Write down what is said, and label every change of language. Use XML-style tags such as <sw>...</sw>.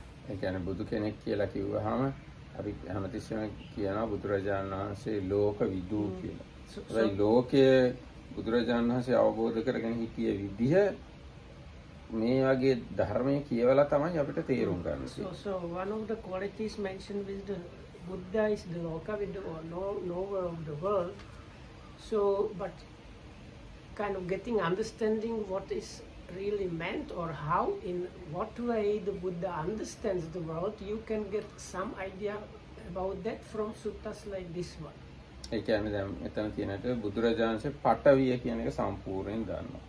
<si>ඒ කියන්නේ බුදු කෙනෙක් කියලා කිව්වහම අපි හැමතිස්සෙම කියනවා බුදුරජාණන් වහන්සේ ලෝක විදූ කියලා. ඒ ලෝකයේ බුදුරජාණන් වහන්සේ අවබෝධ කරගෙන හිටිය විදිහ මේ වගේ ධර්මයේ කියවලා තමයි අපිට තේරුම් ගන්න.</si> <en>So one of the qualities mentioned with the Buddha is the loka with the knower of the world. So, but kind of getting understanding what is really meant or how, in what way the Buddha understands the world, you can get some idea about that from suttas like this one.</en> <si>ඒ කියන්නේ දැන් මෙතන තියෙනට බුදුරජාණන්සේ පඨවිය කියන එක සම්පූර්ණයෙන් දන්නවා.</si>